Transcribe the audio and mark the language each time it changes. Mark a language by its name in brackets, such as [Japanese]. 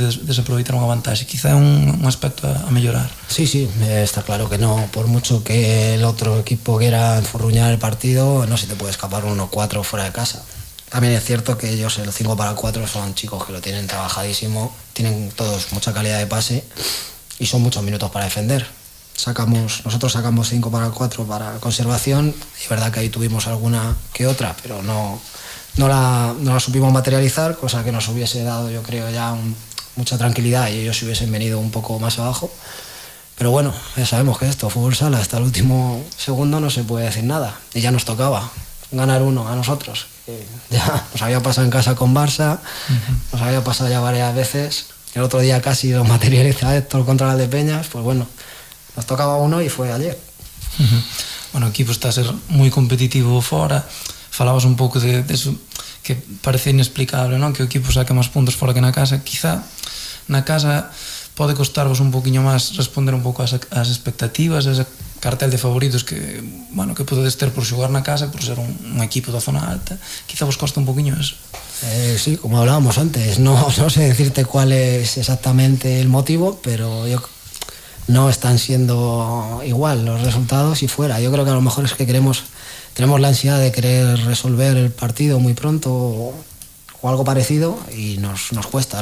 [Galician] Desaproveitar unha vantaxe, quizá é un aspecto a mellorar. [Spanish] Sí, está claro que no, por mucho que el otro equipo quiera enfurruñar el partido, no se te puede escapar un 1-4 fuera de casa. También es cierto que ellos el 5-4 son chicos que lo tienen trabajadísimo, tienen todos mucha calidad de pase y son muchos minutos para defender. Nosotros sacamos 5-4 para conservación, y es verdad que ahí tuvimos alguna que otra, pero no la supimos materializar, cosa que nos hubiese dado, yo creo, ya mucha tranquilidad y ellos se hubiesen venido un poco más abajo. Pero bueno, ya sabemos que esto, fútbol sala, hasta el último segundo no se puede decir nada, y ya nos tocaba ganar uno a nosotros. Ya nos había pasado en casa con Barça, nos había pasado ya varias veces, el otro día casi lo materializa Héctor contra Valdepeñas, pues bueno, nos tocaba uno y fue ayer. [Galician] Bueno, o equipo está a ser moi competitivo fora. Falabas un pouco de eso que parece inexplicable, non? Que o equipo saque máis puntos fora que na casa. Quizá na casa pode costarvos un poquinho máis responder un pouco ás expectativas, ese cartel de favoritos que, bueno, que podedes ter por xogar na casa, por ser un equipo da zona alta. Quizá vos costa un poquinho eso. [Spanish] Sí, como hablábamos antes, no sé decirte cuál es exactamente el motivo, pero no están siendo igual los resultados y fuera. Yo creo que a lo mejor es que tenemos la ansiedad de querer resolver el partido muy pronto o algo parecido y nos cuesta.